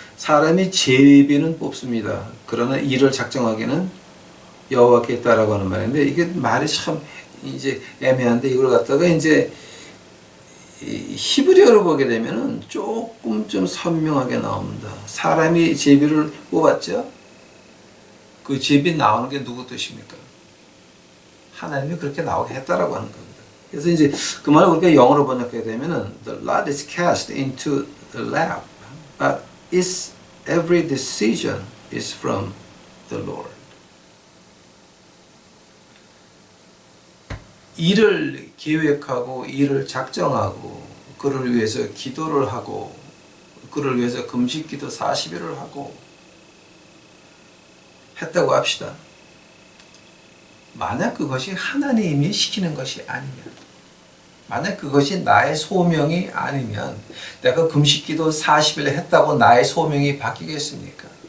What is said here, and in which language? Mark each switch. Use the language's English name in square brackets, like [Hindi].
[Korean] 사람이 제비는 뽑습니다. 그러나 이를 작정하기는 여호와께 있다라고 하는 말인데, 이게 말이 참 이제 애매한데, 이걸 갖다가 이제 히브리어로 보게 되면은 조금 좀 선명하게 나옵니다. 사람이 제비를 뽑았죠. 그 제비 나오는 게 누구 뜻입니까? 하나님이 그렇게 나오게 했다라고 하는 겁니다. 그래서 이제 그 말을 우리가 영어로 번역하게 되면은 [English] the lot is cast into the lap, but its every decision is from the Lord. [Korean] 일을 계획하고 일을 작정하고 그를 위해서 기도를 하고 그를 위해서 금식기도 40일을 하고 했다고 합시다. 만약 그것이 하나님이 시키는 것이 아니면, 만약 그것이 나의 소명이 아니면 내가 금식기도 40일 했다고 나의 소명이 바뀌겠습니까?